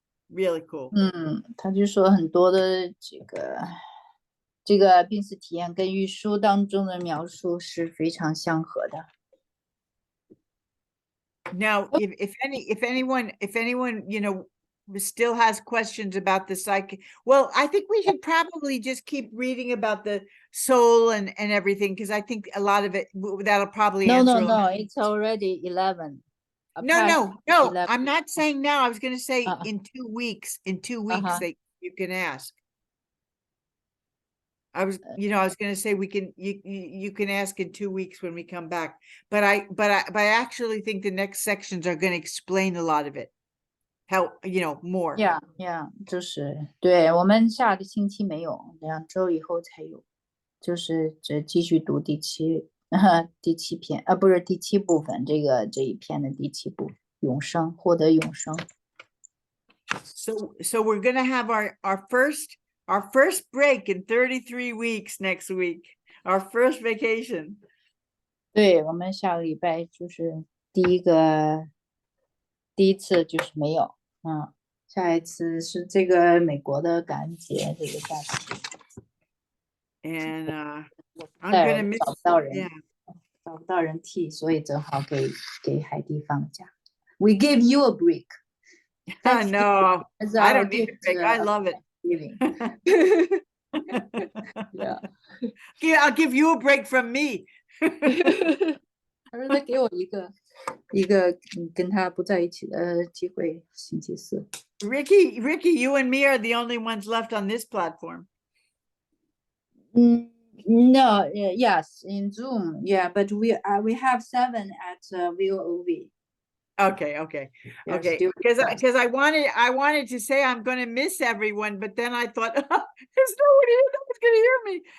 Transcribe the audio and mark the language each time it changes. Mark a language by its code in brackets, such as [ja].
[en] Really cool. [zh] 他就说很多的这个濒死体验跟玉书当中的描述是非常相合的。 [en] Now, if anyone, you know, still has questions about the psychic, well, I think we should probably just keep reading about the soul and everything, because I think a lot of it that'll probably answer. No, it's already 11. No, 11. I'm not saying now. I was going to say Uh-uh. in 2 weeks. In 2 weeks, Uh-huh. you can ask. I was going to say you can ask in 2 weeks when we come back. But I actually think the next sections are going to explain a lot of it. How, you know, more. [zh] Yeah, 就是对我们下个星期没有，2周以后才有，就是继续读第七篇，不是第7部分，这一篇的第7部，永生，获得永生。 [en] So we're going to have our first break in 33 weeks next week. Our first vacation. [zh] 对，我们下个礼拜就是第一次就是没有，下一次是这个美国的感恩节这个假期。 [en] And I'm going to miss [zh] 找不到人， [en] yeah. [zh] 找不到人替，所以正好给海蒂放假。 [en] We give you a break. No, As I our don't need a gift, break. I love it. Giving. Yeah. Yeah, I'll give you a break from me. [zh] 他说他给我一个跟他不在一起的机会，星期四。 [en] Ricky, you and me are the only ones left on this platform. No, yes, in Zoom, yeah, but we have 7 at VOV. Okay. Because I wanted to say I'm going to miss everyone, but then I thought there's nobody here that's going to hear me.